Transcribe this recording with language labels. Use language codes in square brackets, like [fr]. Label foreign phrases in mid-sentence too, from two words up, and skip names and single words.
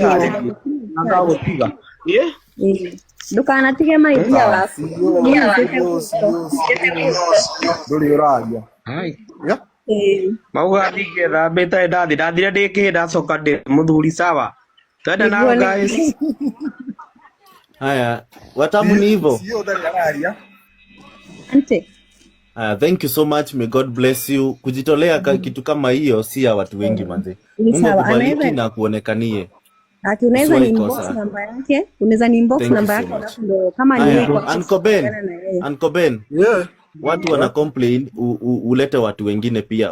[ki] nanga gutiga ndukanatige maidia waku nduri uragia mauga ndigetha mbita ndathire ndikihinda coka ndi muthuri sawa twenda nao guys. [sw] Haya Watamu ni hivyo. [en] Thank you so much, may God bless you. [sw] Kujitolea kitu kama hiyo si ya watu wengi manze. Mungu akubariki na kuonekanie. Unaweza ni inbox namba yake, unaweza ni inbox namba yake ndio kama ni Uncle Ben. Yeah. Watu wana complain ulete watu wengine pia.